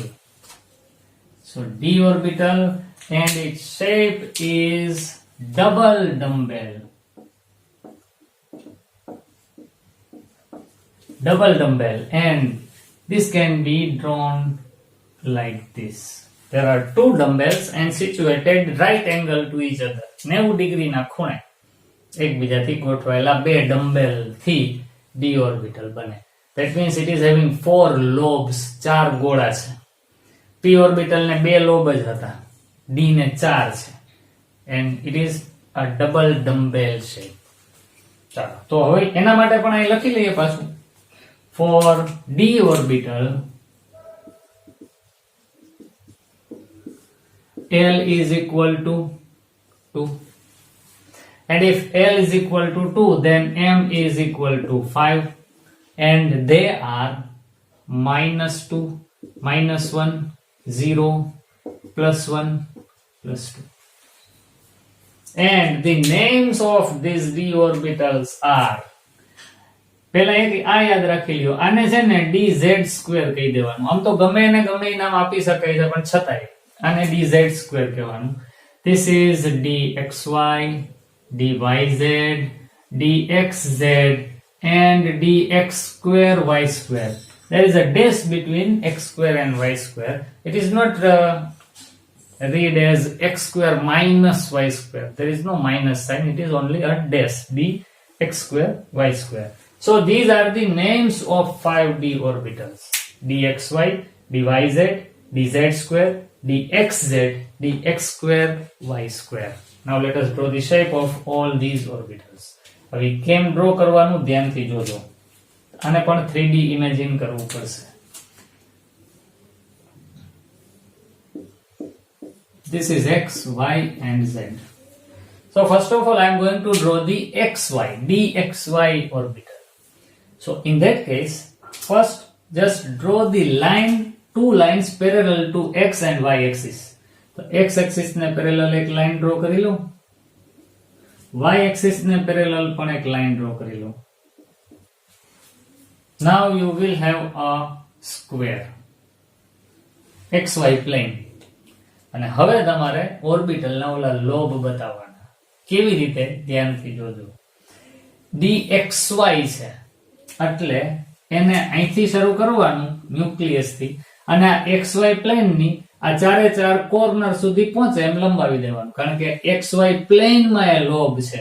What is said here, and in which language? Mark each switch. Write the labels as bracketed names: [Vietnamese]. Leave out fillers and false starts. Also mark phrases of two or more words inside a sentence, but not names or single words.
[English] So d orbital and its shape is double dumbbell. Double dumbbell, and this can be drawn like this. there are two dumbbells and situated right angle to each other. [Gujarati] 90 ડિગ્રી ના ખૂણે એકબીજાથી ગોઠવાયેલા બે ડમ્બેલ થી d ઓર્બિટલ બને. [English] That means it is having four lobes, [Gujarati] ચાર ગોળા છે. p ઓર્બિટલ ને બે લોબ જ હતા, d ને ચાર છે, [English] and it is a double dumbbell shape. [Gujarati] ચાલો તો હવે એના માટે પણ અહીં લખી લઈએ પાછું. [English] For d orbital L is equal to 2, and if L is equal to 2 then M is equal to 5, and they are -2, -1, 0, +1, +2. And the names of these d orbitals are, [Gujarati] પહેલા એક આ યાદ રાખી લ્યો, આને છે ને dz² કહી દેવાનું. આમ તો ગમે એને ગમે નામ આપી શકાય છે, પણ છતાંય આને dz² કહેવાનું. [English] This is dxy, dyz, dxz and dx²y². There is a dash between x² and y². It is not read as x² minus y². There is no minus sign, it is only a dash, dx² y². So these are the names of 5d orbitals: dxy, dyz, dz², dxz, dx²y². Now let us draw the shape of all these orbitals. [Gujarati] હવે કેમ ડ્રો કરવાનું ધ્યાનથી જોજો. આને પણ 3D ઇમેજિન કરવું પડશે. [English] This is x, y and z. So first of all I am going to draw the xy, dxy orbital. So in that case, first just draw the line, two lines parallel to x and y axis. So x axis [Gujarati] ने parallel एक [English] line draw [Gujarati] કરી લો, [English] y axis [Gujarati] ने parallel પણ એક [English] line draw [Gujarati] કરી લો. [English] Now you will have a square xy plane. [Gujarati] અને હવે તમારે ઓર્બિટલ ના ઓલા લોબ બતાવવાના. કેવી રીતે ધ્યાનથી જોજો. dxy છે એટલે એને અહીંથી શરૂ કરવાનું ન્યુક્લિયસ થી, અને આ xy પ્લેન ની આ ચારે ચાર કોર્નર સુધી પહોંચે એમ લંબાવી દેવાનું, કારણ કે xy પ્લેન માં એ લોબ છે.